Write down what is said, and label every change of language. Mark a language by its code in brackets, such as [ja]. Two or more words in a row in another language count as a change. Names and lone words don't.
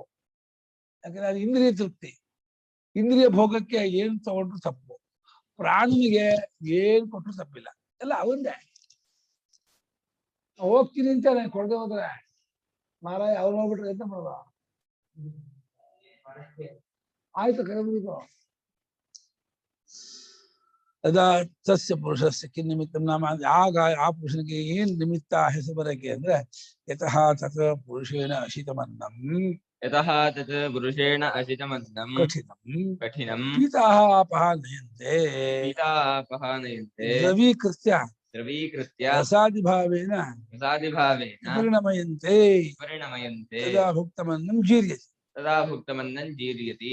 [kn] ಯಾಕಂದ್ರೆ ಅದು ಇಂದ್ರಿಯ ತೃಪ್ತಿ, ಇಂದ್ರಿಯ ಭೋಗಕ್ಕೆ ಏನ್ ತಗೊಂಡ್ರು ತಪ್ಪು. ಪ್ರಾಣನಿಗೆ ಏನ್ ಕೊಟ್ರು ತಪ್ಪಿಲ್ಲ, ಎಲ್ಲ ಅವಂದೇ. ಹೋಗ್ತೀನಿ ಅಂತ ಕೊಡದೆ ಹೋದ್ರೆ ಮಾರಾಯ ಅವ್ರು ಹೋಗ್ಬಿಟ್ರೆ ಎಂತ ಮಾಡೋದ? ಆಯ್ತು, ಕರೆದ್ಬಿಟ್ಟು [sa] यदा तस्य पुरुषस्य किन्निमित्तं नाम. [kn] ಆಗ ಆ ಪುರುಷನಿಗೆ ಏನ್ ನಿಮಿತ್ತ ಹೆಸರು ಬರಕ್ಕೆ ಅಂದ್ರೆ, [sa] यतः तत् पुरुषेण अशितमन्नं यतः तत् पुरुषेण अशितमन्नं कठिनं पीतापह नयन्ते द्रवीकृत्य रसादिभावेन परिणमयन्ते तदा भुक्तमन्नं जीर्यते.